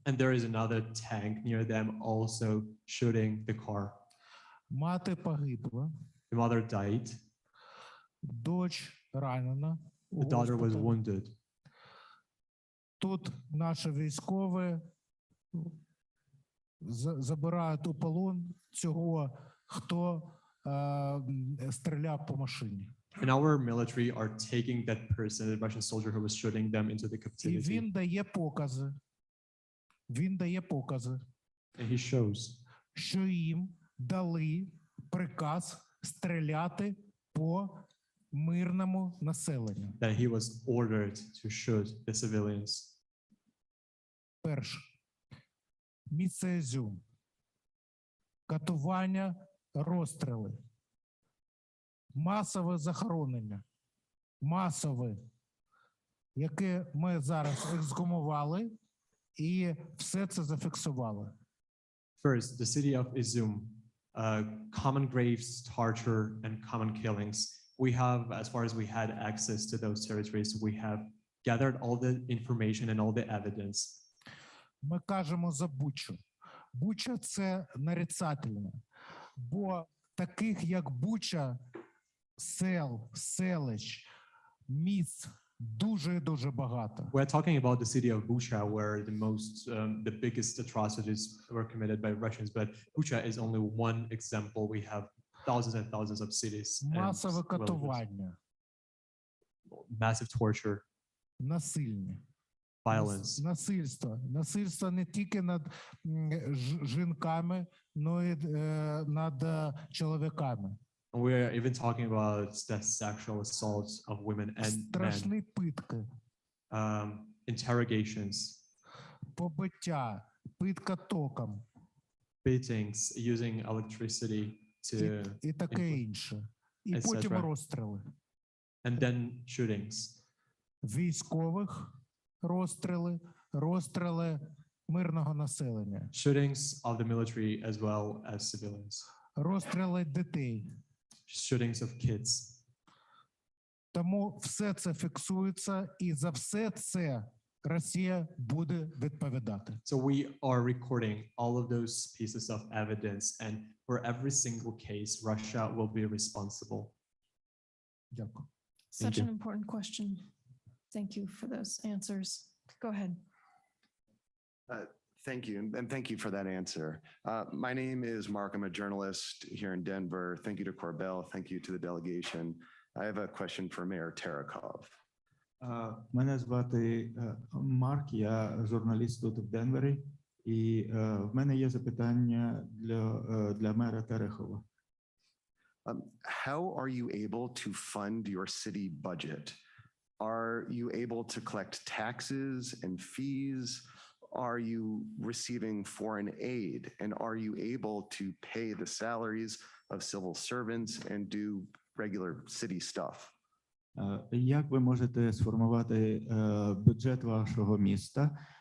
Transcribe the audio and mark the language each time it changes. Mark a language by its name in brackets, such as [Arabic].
[English] And there is another tank near them also shooting the car. [Ukrainian] Мати погибла. [English] The mother died. [Ukrainian] Доч ранена. [English] The daughter was wounded. [Ukrainian] Тут наші військові забирають у полон цього, хто стріляв по машині. [English] And our military are taking that person, the Russian soldier who was shooting them, into the [Ukrainian] І [English] captivity. [Ukrainian] він дає покази. Він дає покази, [English] And he shows [Ukrainian] що їм дали приказ стріляти по мирному населенню. [English] that he was ordered to shoot the civilians. [Ukrainian] Перше. Місце Ізюм. Катування, розстріли. Масове захоронення. Масове, яке ми зараз ексгумували і все це зафіксували. [English] First, the city of Izum, common graves, torture, and common killings. We have, as far as we had access to those territories, we have gathered all the information and all the evidence. [Ukrainian] Ми кажемо за Бучу. Буча – це нарицательне, бо таких, як Буча, сел, селищ, міст дуже багато. [English] We're talking about the city of Bucha, where the biggest atrocities were committed by Russians. But Bucha is only one example. We have thousands and thousands of cities, and [Ukrainian] Масове [English] villages. [Ukrainian] катування, [English] Massive torture, [Ukrainian] насильне. [English] violence. [Ukrainian] Насильство не тільки над жінками, но й над чоловіками. [English] We're even talking about the sexual assaults of women and men, [Ukrainian] Страшні питки, [English] interrogations, [Ukrainian] побиття, питка током [English] beatings, using electricity to, [Ukrainian] і таке інше. І [English] etc. [Ukrainian] потім розстріли. [English] and then shootings, [Ukrainian] Військових розстріли мирного населення, [English] shootings of the military as well as civilians, [Ukrainian] розстріли дітей. [English] shootings of kids. [Ukrainian] Тому все це фіксується, і за все це Росія буде відповідати. [English] So we are recording all of those pieces of evidence, and for every single case, Russia will be responsible. [Ukrainian] Дякую. [English] Such you. an important question. Thank you for those answers. Go ahead. Thank you, and thank you for that answer. My name is Mark. I'm a journalist here in Denver. Thank you to Corbell. Thank you to the delegation. I have a question for Mayor Terekov. [Ukrainian] Мене звати Марк, я журналіст тут в Денвері, і в мене є запитання для мера Терехова. [English] How are you able to fund your city budget? Are you able to collect taxes and fees? Are you receiving foreign aid? And are you able to pay the salaries of civil servants and do regular city stuff? [Ukrainian] Як ви можете сформувати бюджет вашого міста?